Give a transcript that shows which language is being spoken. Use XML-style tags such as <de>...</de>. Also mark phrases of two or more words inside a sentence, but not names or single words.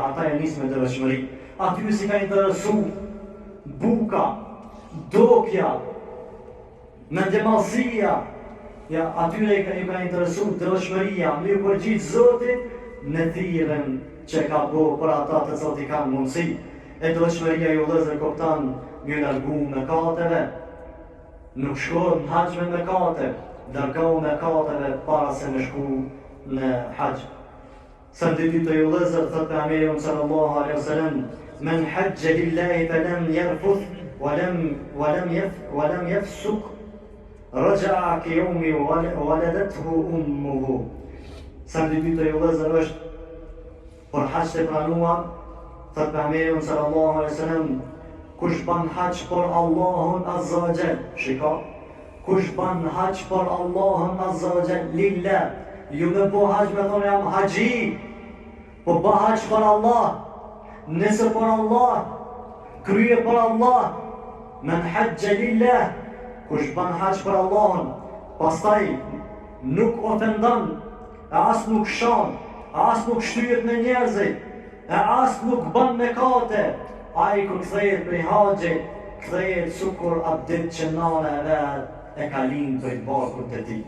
<sq>Ata e nisën me devotshmëri. Aty si ka interesu buka, dokja, mendjemallësia, ja, atyre ju ka interesu devotshmëria, me ju përgjith Zotit në thirrjen që ka bo për ata të cilët i kanë mundësi. E devotshmëria ju vëllezër kupton me largu mëkateve. Nuk shkohet në haxh me mëkate, largohu mëkateve para se me shku në haxh. Sa ditë të ju vëllezër, thotë pejgamberi</sq> <ar>صلى الله عليه وسلم من حج لله فلم يرفث ولم يفسق رجع كيوم ولدته أمه.</ar> <sq>Sa ditë të ju vëllezër është për haxh të pranuar, thotë pejgamberi</sq> <ar>صلى الله عليه وسلم,</ar> <sq>kush ban haç për Allahun</sq> <ar>عز وجل,</ar> <sq>shiko, kush ban haç për Allahun</sq> <ar>عز وجل لله,</ar> <sq>ju me po haç me thonë jam haxhi, po ba haç për Allah, nëse për Allah, krye për Allah,</sq> <ar>من حج لله,</ar> <sq>kush ban haç për Allahun, pastaj nuk ofendon, e as nuk shon, e as nuk shtyhet me njerëzit, e as nuk bën mëkate. Ai kur kthehet prej haxhit, kthehet sukur atë ditë që nana e vet e ka lind prej barkut të tij.</sq>